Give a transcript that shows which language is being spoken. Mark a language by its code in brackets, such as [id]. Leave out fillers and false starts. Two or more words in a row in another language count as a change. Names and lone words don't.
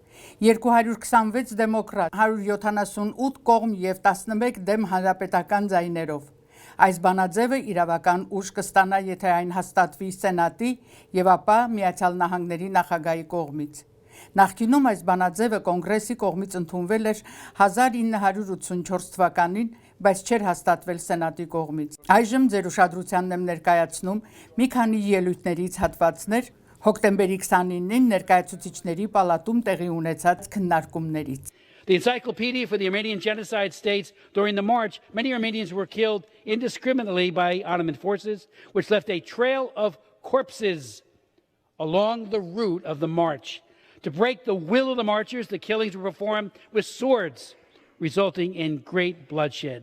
[hy] 226 դեմոկրատ, 178 կողմ եւ 11 դեմ հանրապետական ձայներով։ Այս բանաձևը իրավական ուժ կստանա, եթե այն հաստատվի Սենատի եւ ապա Միացյալ Նահանգների նախագահի կողմից։ Նախկինում այս բանաձևը կոնգրեսի կողմից ընդունվել էր 1984 թվականին, բայց չէր հաստատվել Սենատի կողմից։ Այժմ ձեր ուշադրությանն եմ ներկայացնում մի քանի ելույթներից հատվածներ հոկտեմբերի 29-ին ներկայացուցիչների պալատում տեղի ունեցած քննարկումներից։ [en] The Encyclopedia for the Armenian Genocide states during the march, many Armenians were killed indiscriminately by Ottoman forces, which left a trail of corpses along the route of the march. To break the will of the marchers, the killings were performed with swords, resulting in great bloodshed.